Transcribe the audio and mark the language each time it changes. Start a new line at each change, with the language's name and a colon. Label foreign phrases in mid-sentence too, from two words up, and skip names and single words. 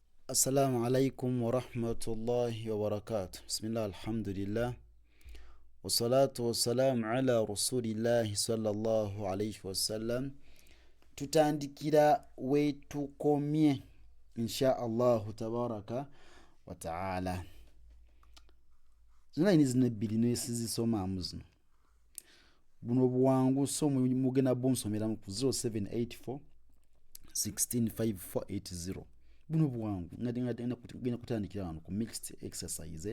Arabic: السلام عليكم ورحمة الله وبركاته. بسم الله الحمد لله والصلاة والسلام على رسول الله صلى الله عليه وسلم.
Ganda: tutandikira wetukomye
Arabic: إن شاء الله تبارك وتعالى.
Ganda: Zina zino ebbiri nesizisomaamu zino buno buwangu so mugenda bunsomeramu ku 0784 1654880 buno buwangu ngenda kutandikira wano ku
English: mixed exercise.